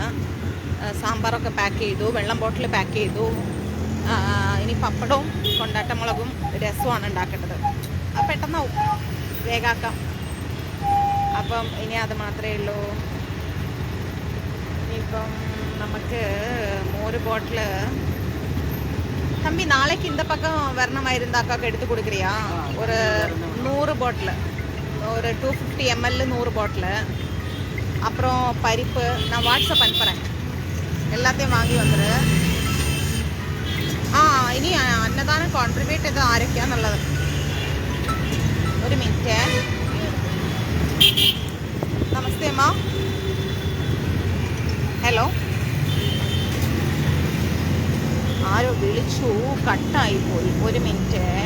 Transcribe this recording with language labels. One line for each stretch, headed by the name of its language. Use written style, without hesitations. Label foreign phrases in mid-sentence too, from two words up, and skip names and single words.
Malayalam: സാമ്പാറൊക്കെ പാക്ക് ചെയ്തു, വെള്ളം ബോട്ടിൽ പാക്ക് ചെയ്തു. ഇനി പപ്പടവും കൊണ്ടാട്ടമുളകും രസമാണ് ഉണ്ടാക്കേണ്ടത്. അത് പെട്ടെന്നാവും, വേഗാക്കാം. അപ്പം ഇനി അത് മാത്രമേ ഉള്ളൂ. ഇനിയിപ്പം നമുക്ക് മോര് ബോട്ടിൽ
Tamil: தம்பி நாளைக்கு இந்த பக்கம் வரணுமாயிருந்தாக்காக்கு எடுத்து கொடுக்குறியா? ஒரு 100 பாட்டில், ஒரு 250 ml 100 பாட்டில். அப்புறம் பருப்பு நான் வாட்ஸ்அப் அனுப்புகிறேன். எல்லாத்தையும் வாங்கி வந்துடு.
Malayalam: ഇനി അന്നദാനം കോൺട്രിബ്യൂട്ട് ചെയ്ത് ആരൊക്കെയാന്നുള്ളത്. ഒരു മിനിറ്റ്. നമസ്തേ അമ്മ. ഹലോ, ആരോ വിളിച്ചു, കട്ടായിപ്പോയി. ഒരു മിനിറ്റ്.